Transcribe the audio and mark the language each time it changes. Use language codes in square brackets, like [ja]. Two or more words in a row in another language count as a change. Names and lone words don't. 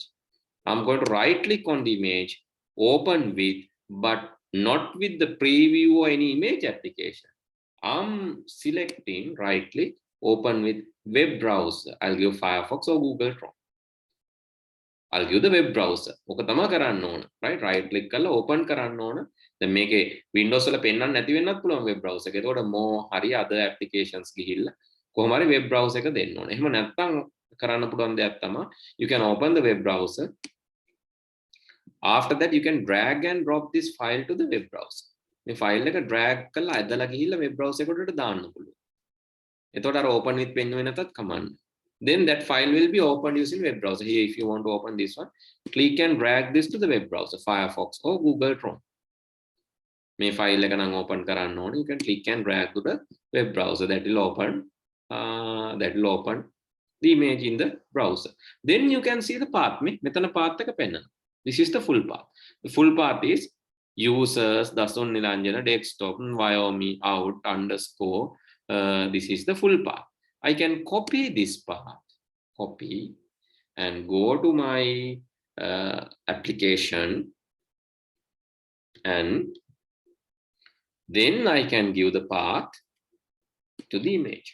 [en] I'm going to right click on the image, open with, but not with the preview or any image application. I'm selecting right click, open with web browser. I'll give Firefox or Google Chrome. I'll give the web browser. [si] ඔක තමයි කරන්න ඕන. [en] Right? Right click [si] කරලා open කරන්න ඕන. දැන් මේකේ Windows වල පෙන්වන්න නැති වෙන්නත් පුළුවන් [en] web browser [si] එක. ඒතකොට more හරි other applications ගිහිල්ලා කොහොම හරි [en] web browser [si] එක දෙන්න ඕනේ. එහෙම නැත්නම් කරන්න පුළුවන් දෙයක් තමයි [en] you can open the web browser. After that you can drag and drop this file to the web browser. [si] මේ file එක drag කරලා ඇදලා ගිහිල්ලා [en] web browser [si] එකට දාන්න පුළුවන්. එතකොට අර [en] open with pen [si] වෙන නැතත් command. [en] Then that file will be opened using web browser. Here if you want to open this one, click and drag this to the web browser, Firefox or Google Chrome. [si] මේ file එක නම් open කරන්න ඕනේ. [en] You can click and drag to the web browser. That will open the image in the browser. Then you can see the path. [si] මෙතන path එක පෙන්නනවා. [en] This is the full path. The full path is users Dasun Nilanjana desktop Wyoming out underscore. This is the full path. I can copy this path, copy, and go to my application, and then I can give the path to the image.